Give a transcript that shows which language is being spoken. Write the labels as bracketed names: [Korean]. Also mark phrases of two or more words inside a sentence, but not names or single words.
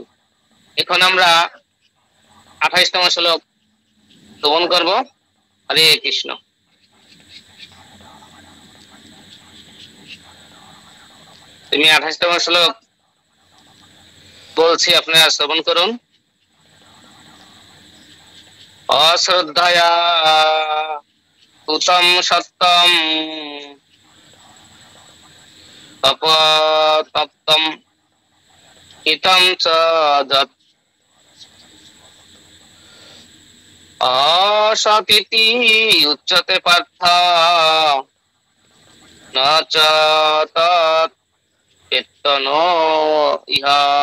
[Bangla] এখন আমরা 28তম শ্লোক শ্রবণ করব। হরে কৃষ্ণ। তুমি 28তম শ্লোক বলছি, আপনারা শ্রবণ করুন। [Sanskrit] অশ্রদ্ধয়া উতম সত্যম তপতপ্তম হিতম চ যৎ অসতীতি উচ্যতে পার্থ ন চ তৎ কেতনো ইহা